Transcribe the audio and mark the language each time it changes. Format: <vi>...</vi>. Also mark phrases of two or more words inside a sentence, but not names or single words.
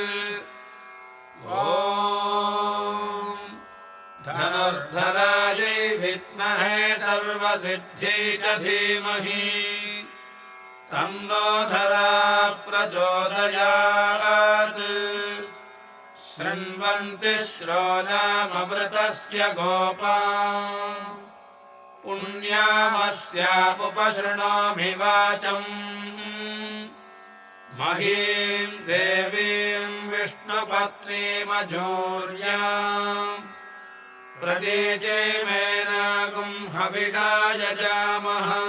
<sa>ॐ धनुर्धरायै विद्महे सर्वसिद्ध्यै धीमहि तन्नो धरा प्रचोदयात्. ஶ்ருण्वन्ति श्रोणामृतस्य गोपा पुण्यामस्यामुपशृणोमि वाचम्. महीं देवीं विष्णुपत्नीमजूर्याम् प्रतीचेमेनागुं हविषा यजामः.</sa>